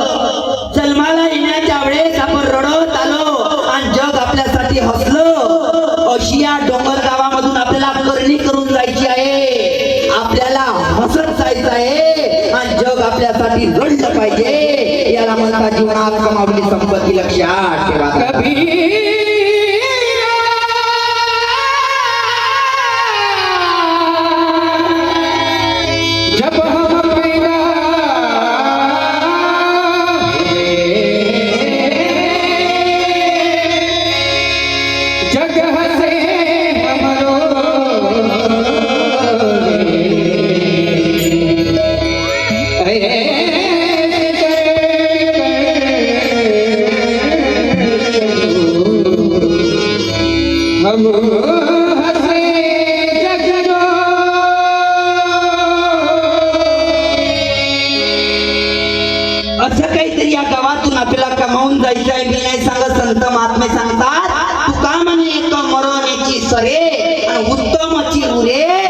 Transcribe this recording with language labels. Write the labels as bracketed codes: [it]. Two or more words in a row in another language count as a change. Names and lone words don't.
[mr] जन्माला येण्याच्या वेळेस आपण रडत आलो आणि जग आपल्यासाठी हसलं. अशी या डोंगर गावामधून आपल्याला करणी करून जायची आहे, आपल्याला हसत जायचं आहे, आणि जग आपल्यासाठी रडलं पाहिजे. याला म्हणतात जीवनात कमावली संपत्ती. लक्षात ठेवा. [hi] जब हम पैदा जगह से हमरो हम हसे जगरो. [mr] असं काहीतरी या गावातून आपल्याला कमावून जायचं आहे. मी नाही सांगत, संत महात्मे सांगतात, तुका म्हणे एक मरण्याची सरे आणि उत्तमची उरे.